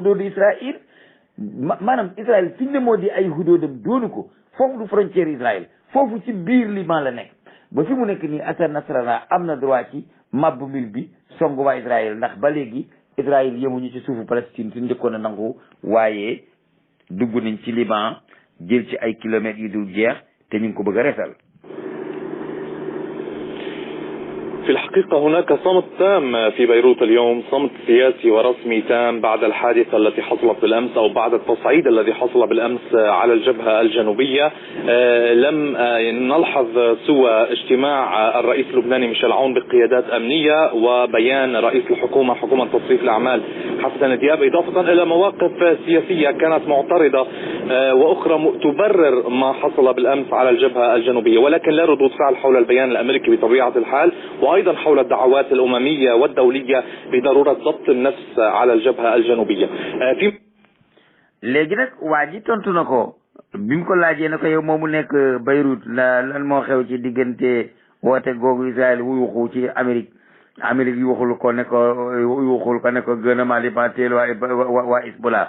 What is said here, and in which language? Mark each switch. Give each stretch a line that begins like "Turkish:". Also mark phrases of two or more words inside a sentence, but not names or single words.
Wolof: xuduudu Israël maanaam Israël fi ne moo di ay xuduudam doonu ko foofu du frontière Israël foofu ci biir Liban la nekk ba fi mu nekk nii Hassan Nasrallah am na droit ci mabbu mil bi song waa Israël ndax ba léegi Israël yemuñu ci suufu Palestine suñ njëkkoon a nangu waaye dugg nañ ci Liban jël ci ay kilomètres yu dul jeex te ñu ngi ko bëgg a resal.
Arabic: في الحقيقة هناك صمت تام في بيروت اليوم، صمت سياسي ورسمي تام بعد الحادثة التي حصلت بالأمس أو بعد التصعيد الذي حصل بالأمس على الجبهة الجنوبية. لم نلحظ سوى اجتماع الرئيس اللبناني ميشيل عون بقيادات أمنية وبيان رئيس الحكومة حكومة تصريف الأعمال حسن دياب، إضافة إلى مواقف سياسية كانت معترضة وأخرى تبرر ما حصل بالأمس على الجبهة الجنوبية، ولكن لا ردود فعل حول البيان الأمريكي بطبيعة الحال، وأيضا حول الدعوات الأممية والدولية بضرورة ضبط النفس على الجبهة الجنوبية.
Wolof: léegi nag waa ji tontu na ko bi mu ko laajee na ko yow moomu nekk Beyrouth lan moo xew ci diggante woote googu Israël wu yuuxu ci Amérique yuuxul ko ne ko gouvernement Liban teel waa Hezbollah